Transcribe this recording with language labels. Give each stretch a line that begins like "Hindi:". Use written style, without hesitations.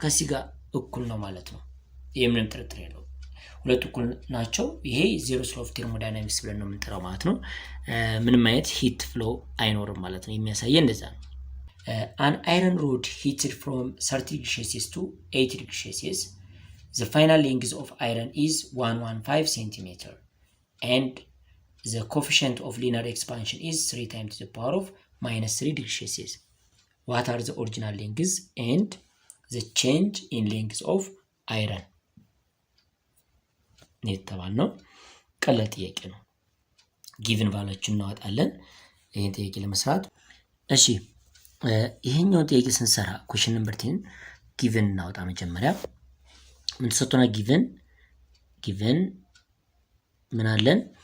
Amharic: ከሲ ጋር እኩል ነው ማለት ነው። የምንም ጥርጥር የለውም ሁለቱ እኩል ናቸው። ይሄ ዜሮ ስሎ ኦፍ ቴርሞዳይናሚክስ ብለን ነው የምንጠራው ማለት ነው። ምንም አይነት ሂት ፍሎ አይኖርም ማለት ነው። የሚያሳየን እንደዛ ነው።
English: an iron rod heated from 30 degrees Celsius to 80 degrees Celsius the final length of iron is 115 centimeter and the coefficient of linear expansion is 3 times to the power of minus 3 degrees Celsius. What are the original lengths and the change in length of iron?
Amharic: የተባልነው ቀላል ጥያቄ ነው። ጊቭን ቫልዩዎችን እናወጣለን ይሄን ጥያቄ ለመስራት። እሺ ይሄኛው ጥያቄ ስንሰራ ኩዌሽን ነምበር 10 ጊቭን እናወጣ። መጀመሪያ ምን ተሰጥቶና ጊቭን ምን አለን?